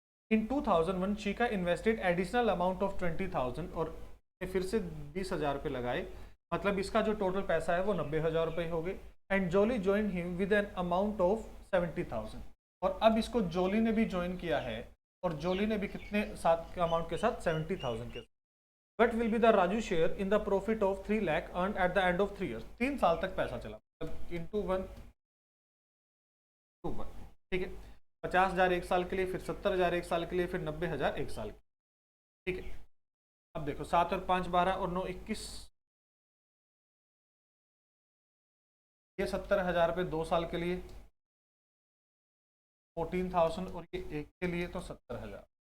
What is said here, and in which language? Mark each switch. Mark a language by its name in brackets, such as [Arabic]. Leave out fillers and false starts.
[English] in 2001 Shikha invested additional amount of 20,000, [Hindi] और फिर से 20,000 रुपये लगाए, मतलब इसका जो टोटल पैसा है वो 90,000 रुपये हो गए। [English] and Jolly join him with an amount of 70,000, [Hindi] और अब इसको जोली ने भी ज्वाइन किया है, और जोली ने भी कितने साथ अमाउंट के साथ 70,000 के साथ। [English] What will be the Raju share in the profit of 3 lakh earned at the end of 3 years? [Hindi] 3 साल तक पैसा चला, [English] into 1 to 1। [Hindi] ठीक है, 50,000 एक साल के लिए, फिर 70,000 एक साल के लिए, फिर 90,000 एक साल के लिए। ठीक है, अब देखो 7 और 5 12 और 9 21, ये 70,000 रुपये 2 साल के लिए, 14,000, और ये एक के लिए तो 70,000।